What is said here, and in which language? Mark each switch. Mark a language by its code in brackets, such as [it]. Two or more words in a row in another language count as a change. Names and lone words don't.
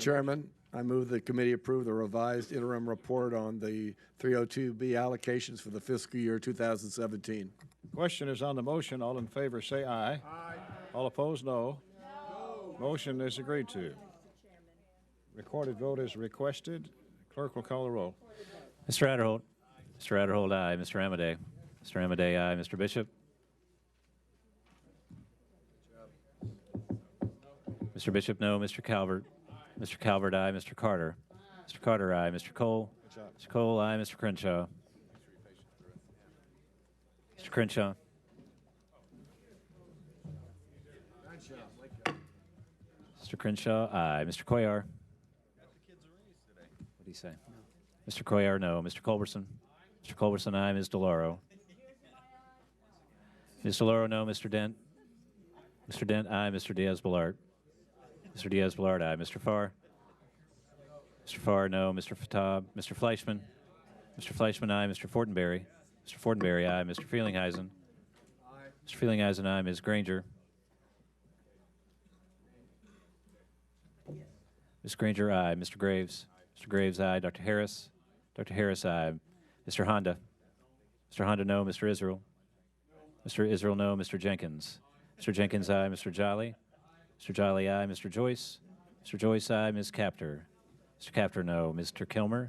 [en] Chairman, I move the committee approve the revised interim report on the 302B allocations for the fiscal year 2017. Question is on the motion. All in favor say aye. Aye. All opposed, no. No. Motion is agreed to. Recorded vote is requested. Clerk will call the roll. Mr. Adderholt. Mr. Adderholt, aye. Mr. Amadei. Mr. Amadei, aye. Mr. Bishop. Mr. Bishop, no. Mr. Calvert. Mr. Calvert, aye. Mr. Carter. Mr. Carter, aye. Mr. Cole. Mr. Cole, aye. Mr. Crenshaw. Mr. Crenshaw. Mr. Crenshaw, aye. Mr. Cuellar. What did he say? Mr. Cuellar, no. Mr. Culberson. Mr. Culberson, aye. Ms. DeLauro. Ms. DeLauro, no. Mr. Dent. Mr. Dent, aye. Mr. Diaz-Balart. Mr. Diaz-Balart, aye. Mr. Farr. Mr. Farr, no. Mr. Fatab. Mr. Fleischman. Mr. Fleischman, aye. Mr. Fortenberry. Mr. Fortenberry, aye. Mr. Frelinghuysen. Mr. Frelinghuysen, aye. Ms. Granger. Ms. Granger, aye. Mr. Graves. Mr. Graves, aye. Dr. Harris. Dr. Harris, aye. Mr. Honda. Mr. Honda, no. Mr. Israel. Mr. Israel, no. Mr. Jenkins. Mr. Jenkins, aye. Mr. Jolly. Mr. Jolly, aye. Mr. Joyce. Mr. Joyce, aye. Ms. Capter. Mr. Capter, no. Mr. Kilmer.